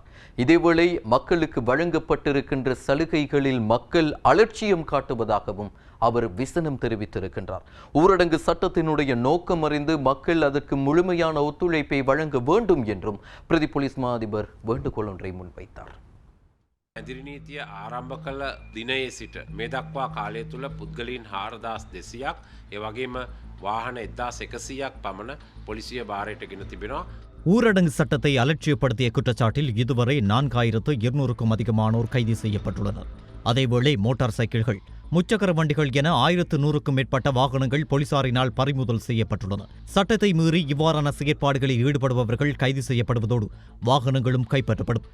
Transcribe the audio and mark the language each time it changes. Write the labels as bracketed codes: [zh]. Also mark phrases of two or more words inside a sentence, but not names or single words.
[ta] இதேவேளை மக்களுக்கு வழங்கப்பட்டிருக்கின்ற சலுகைகளில் மக்கள் அலட்சியம் காட்டுவதாகவும் அவர் விசனம் தெரிவித்திருக்கின்றார். ஊரடங்கு சட்டத்தினுடைய நோக்கம் அறிந்து மக்கள் அதற்கு முழுமையான ஒத்துழைப்பை வழங்க வேண்டும் என்றும் பிரதி போலீஸ் மா அதிபர் வேண்டுகோள் ஒன்றை முன்வைத்தார். [si] ඇදිරි නීතිය ආරම්භ කළ දිනයේ සිට මේ දක්වා කාලය තුළ පුද්ගලයන් 4200ක් ඒ වගේම වාහන 1100ක් පමණ පොලිසිය භාරයට ගෙන තිබෙනවා. [ta] ஊரடங்கு சட்டத்தை அலட்சியப்படுத்திய குற்றச்சாட்டில் இதுவரை 4200க்கும் அதிகமானோர் கைது செய்யப்பட்டுள்ளனர். அதேவேளை மோட்டார் சைக்கிள்கள், முச்சக்கர வண்டிகள் என 1100க்கும் மேற்பட்ட வாகனங்கள் போலீசாரினால் பறிமுதல் செய்யப்பட்டுள்ளன. சட்டத்தை மீறி இவ்வாறான செயற்பாடுகளில் ஈடுபடுபவர்கள் கைது செய்யப்படுவதோடு வாகனங்களும் கைப்பற்றப்படும்.